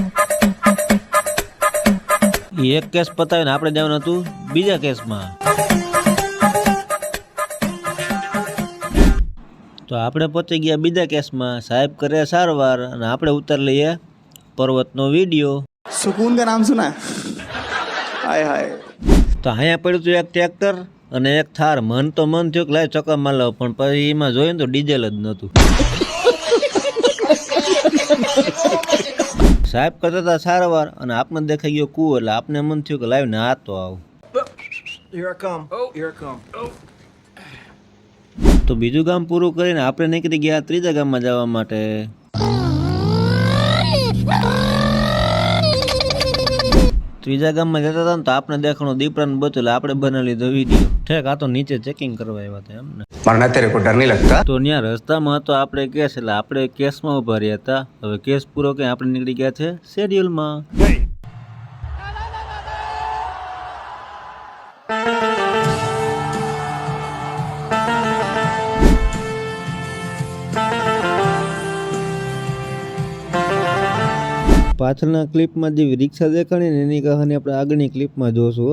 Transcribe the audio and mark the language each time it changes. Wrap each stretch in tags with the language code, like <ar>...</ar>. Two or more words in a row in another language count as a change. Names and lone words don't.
<gu>એક કેસ પતાવીને આપણે જવાનું હતું બીજા કેસમાં. તો આપણે પહોંચી ગયા બીજા કેસમાં. સાહેબ કરે સારવાર અને આપણે ઉતાર લઈએ પર્વતનો વિડીયો.</gu> <hi>सुकून का नाम सुना है? हाय हाय.</hi> <gu>તો અહીંયા પડ્યું હતું એક ટ્રેક્ટર અને એક થાર. મન તો મન થયું કે લાય</gu> <hi>चक्कर मार लो,</hi> <gu>પણ પછી એમાં જોયું તો ડીઝલ જ નહોતું. સાહેબ કરતા હતા સારવાર અને આપને દેખાઈ ગયો કૂવો, એટલે આપને મન થયું કે લાવ ને આ તો આવું. તો બીજું ગામ પૂરું કરીને આપણે નીકળી ગયા ત્રીજા ગામમાં જવા માટે. ત્રીજા ગામમાં જતા હતા ને તો આપણે દેખાણું દીપડાનું બચ્ચું, એટલે આપણે બનાવી લીધો વિડીયો. ઠેક આ તો નીચે ચેકિંગ કરવા આવ્યા હતા એમને.</gu> <hi>मरना तेरे को डर नहीं लगता?</hi> <gu>તો ત્યાં રસ્તામાં હતો આપણે કેસ, એટલે આપણે કેસમાં ઉભા રહ્યા હતા. હવે કેસ પૂરો કરી આપણે નીકળી ગયા છે શેડ્યુલમાં. પાછળના ક્લિપમાં જે રિક્ષા દેખાણી ને એની કહાની આપણે આગળની ક્લિપમાં જોશું.</gu>